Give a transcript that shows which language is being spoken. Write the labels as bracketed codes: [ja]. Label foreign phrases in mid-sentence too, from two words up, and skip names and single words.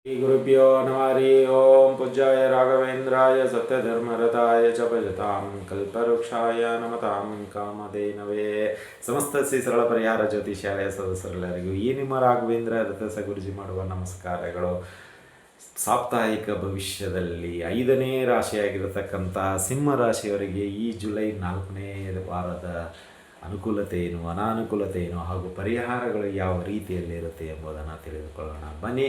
[sa] गुरुभ्यो नमः हरि ओम पूज्याय राघवेन्द्राय सत्यधर्मरताय च भजतां कल्पवृक्षाय नमतां कामधेनवे [kn] ಸಮಸ್ತ ಶ್ರೀ ಸರಳ ಪರಿಹಾರ ಜ್ಯೋತಿಷಾಲಯ ಸದಸ್ಯರೆಲ್ಲರಿಗೂ ಈ ನಿಮ್ಮ ರಾಘವೇಂದ್ರ ರಥಸ ಗುರುಜಿ ಮಾಡುವ ನಮಸ್ಕಾರಗಳು. ಸಾಪ್ತಾಹಿಕ ಭವಿಷ್ಯದಲ್ಲಿ 5ನೇ ರಾಶಿಯಾಗಿರತಕ್ಕಂಥ ಸಿಂಹ ರಾಶಿಯವರಿಗೆ ಈ ಜುಲೈ 4ನೇ ವಾರದ ಅನುಕೂಲತೆ ಏನು, ಅನಾನುಕೂಲತೆ ಏನು ಹಾಗೂ ಪರಿಹಾರಗಳು ಯಾವ ರೀತಿಯಲ್ಲಿರುತ್ತೆ ಎಂಬುದನ್ನು ತಿಳಿದುಕೊಳ್ಳೋಣ ಬನ್ನಿ.